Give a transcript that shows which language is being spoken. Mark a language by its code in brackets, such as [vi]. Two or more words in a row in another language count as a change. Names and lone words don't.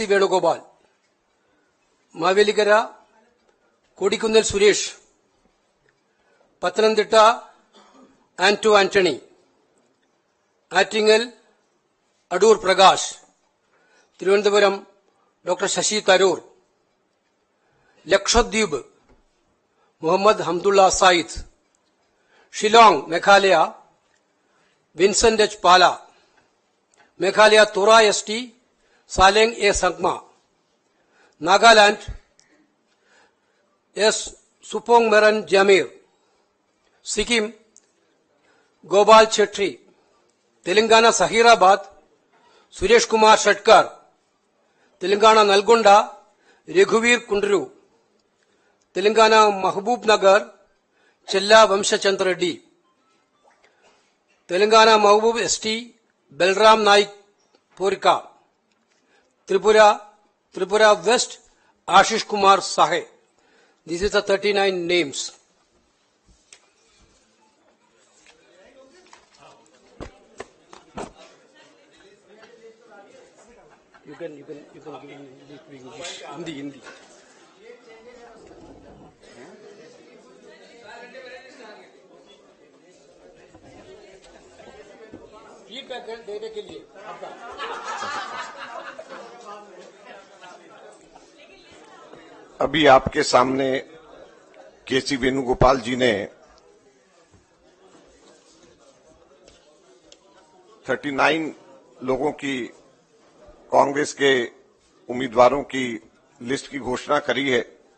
[en] Venugopal, Mavelikara, Kodikundal Suresh, Pathanamthitta, Anto Anthony, Attingal, Adur Prakash, Thiruvananthapuram, Dr. Shashi Tharoor, Lakshadweep, Muhammad Hamdullah Said, Shillong, Meghalaya, Vincent H. Pala, Meghalaya Tora ST, Saleng A. Sangma, Nagaland S. Supong Meran Jamir, Sikkim Gopal Chetri, Telangana Sahirabad Suresh Kumar Shatkar, Telangana Nalgonda Raghuveer Kundru, Telangana Mahbub Nagar Chella Vamshachandra Reddy, Telangana Mahbub ST Belram Naik Porika, Tripura West, Ashish Kumar Sahe. These are the 39 names. You can give Hindi. [hi] फीडबैक देने के लिए आपका अभी आपके सामने केसी वेणुगोपाल जी ने 39 लोगों की कांग्रेस के उम्मीदवारों की लिस्ट की घोषणा करी है।